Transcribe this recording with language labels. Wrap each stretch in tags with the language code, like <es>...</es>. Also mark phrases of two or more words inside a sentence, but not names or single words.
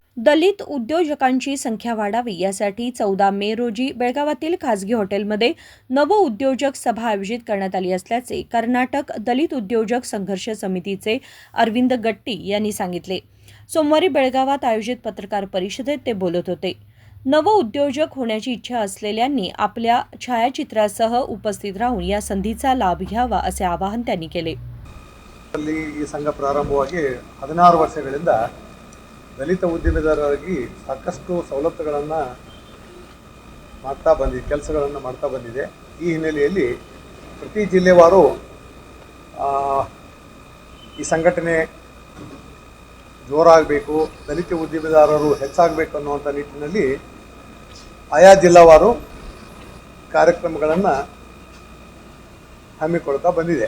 <mr>दलित उद्योजकांची संख्या वाढावी यासाठी 14 मे रोजी बेळगावातील खासगी हॉटेलमध्ये नव उद्योजक सभा आयोजित करण्यात आली असल्याचे कर्नाटक दलित उद्योजक संघर्ष समितीचे अरविंद गट्टी यांनी सांगितले। सोमवारी बेळगावात आयोजित पत्रकार परिषदेत ते बोलत होते। नव उद्योजक होण्याची इच्छा असलेल्यांनी आपल्या छायाचित्रासह उपस्थित राहून या संधीचा लाभ घ्यावा असे आवाहन त्यांनी केले।</mr> <kn>ಈ ಸಂಘ ಪ್ರಾರಂಭವಾಗಿ 16 ವರ್ಷಗಳಿಂದ ದಲಿತ ಉದ್ಯಮಿದಾರರಾಗಿ ಸಾಕಷ್ಟು ಸವಲತ್ತುಗಳನ್ನು ಕೆಲಸಗಳನ್ನು ಮಾಡ್ತಾ ಬಂದಿದೆ। ಈ ಹಿನ್ನೆಲೆಯಲ್ಲಿ ಪ್ರತಿ ಜಿಲ್ಲೆವಾರು ಈ ಸಂಘಟನೆ ಜೋರಾಗಬೇಕು, ದಲಿತ ಉದ್ಯಮಿದಾರರು ಹೆಚ್ಚಾಗಬೇಕು ಅನ್ನುವಂಥ ನಿಟ್ಟಿನಲ್ಲಿ ಆಯಾ ಜಿಲ್ಲಾವಾರು ಕಾರ್ಯಕ್ರಮಗಳನ್ನು ಹಮ್ಮಿಕೊಳ್ತಾ ಬಂದಿದೆ।</kn>